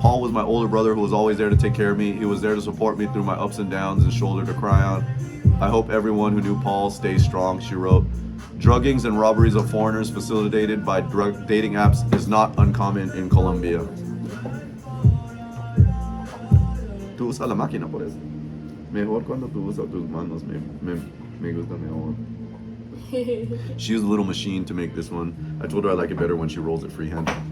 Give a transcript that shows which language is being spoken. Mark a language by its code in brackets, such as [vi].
[en] Paul was my older brother who was always there to take care of me. He was there to support me through my ups and downs and shoulder to cry on. I hope everyone who knew Paul stays strong, she wrote. Druggings and robberies of foreigners facilitated by drug dating apps is not uncommon in Colombia. [es] Tú usas la máquina por eso. Mejor cuando tú usas tus manos, me gusta mejor. [en] She used a little machine to make this one. I told her I like it better when she rolls it freehand.